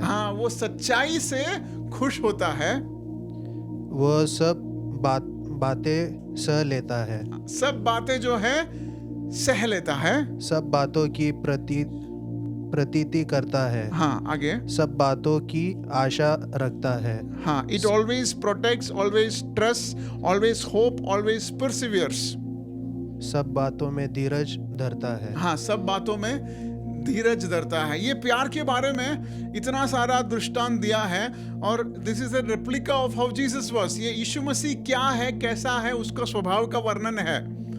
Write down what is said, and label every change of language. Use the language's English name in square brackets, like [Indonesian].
[Hindi] हाँ, वो सच्चाई से खुश होता है। वो सब बातें सह लेता है। सब बातें जो है सह लेता है। सब बातों की प्रतीति करता है। हाँ, आगे। सब बातों की आशा रखता है। [English] हाँ, it always protects, always trusts, always hope, always perseveres. [Hindi] सब बातों में धीरज धरता है। हाँ, सब बातों में धीरज धरता है। ये प्यार के बारे में इतना सारा दृष्टांत दिया है, और [English] This is a replica of how Jesus was. [Hindi] ये यीशु मसीह क्या है, कैसा है, उसका स्वभाव का वर्णन है।